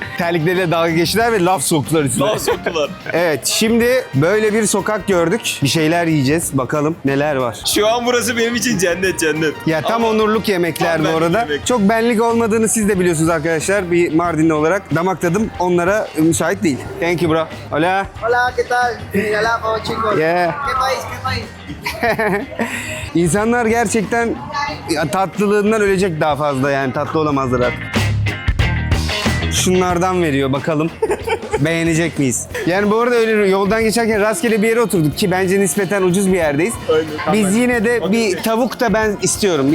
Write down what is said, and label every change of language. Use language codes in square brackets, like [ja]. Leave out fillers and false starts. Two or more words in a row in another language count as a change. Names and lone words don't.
[tr] Terlikleriyle dalga geçtiler ve laf soktular üstüne. Laf soktular. Evet, şimdi böyle bir sokak gördük. Bir şeyler yiyeceğiz. Bakalım neler var. Şu an burası benim için cennet. Ya tam Onurluk yemekler Tam bu benlik arada. yemek. Çok benlik olmadığını siz de biliyorsunuz arkadaşlar. Bir Mardinli olarak damak tadım onlara müsait değil. [en] Thank you bro. [es] Hola. Hola, ¿qué tal? Hola, chicos. [en] Yeah. [es] ¿Qué país? [tr] İnsanlar gerçekten tatlılığından ölecek daha fazla, yani tatlı olamazlar artık. Şunlardan veriyor bakalım. Beğenecek miyiz? Yani bu arada öyle yoldan geçerken rastgele bir yere oturduk ki bence nispeten ucuz bir yerdeyiz. Aynen. Biz yine de bir tavuk da ben istiyorum.